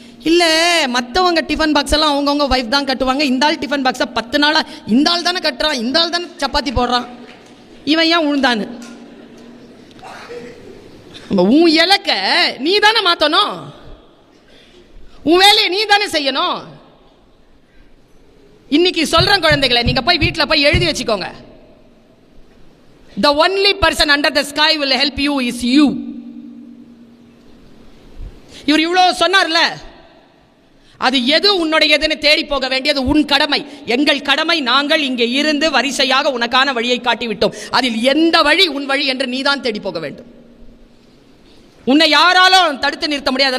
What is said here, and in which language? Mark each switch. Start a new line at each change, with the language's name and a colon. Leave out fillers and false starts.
Tamil: இல்லை, மற்றவங்க tiffin box எல்லாம் அவங்கவுங்க ஒய்ஃப் தான் கட்டுவாங்க, இந்த ஆள் டிஃபன் பாக்ஸை 10 நாளாக இந்த ஆள் தானே கட்டுறான், இந்த ஆள் தானே சப்பாத்தி போடுறான், இவன் ஏன் உழுந்தான்னு. உன் இலக்க நீ தானே மாற்றணும், உன் வேலையை நீ தானே செய்யணும். இன்னைக்கு சொல்றேன் குழந்தைகளை, நீங்க போய் வீட்டில் போய் எழுதி வச்சுக்கோங்க.
English: The only person under the sky will help you is you.
Tamil: இவர் இவ்வளோ சொன்னார்ல, அது எது உன்னுடையதுன்னு தேடி போக வேண்டியது உன் கடமை. எங்கள் கடமை, நாங்கள் இங்கே இருந்து வரிசையாக உனக்கான வழியை காட்டிவிட்டோம். அதில் எந்த வழி உன் வழி என்று நீதான் தேடி போக வேண்டும். உன்னை யாராலும் தடுத்து நிறுத்த முடியாது.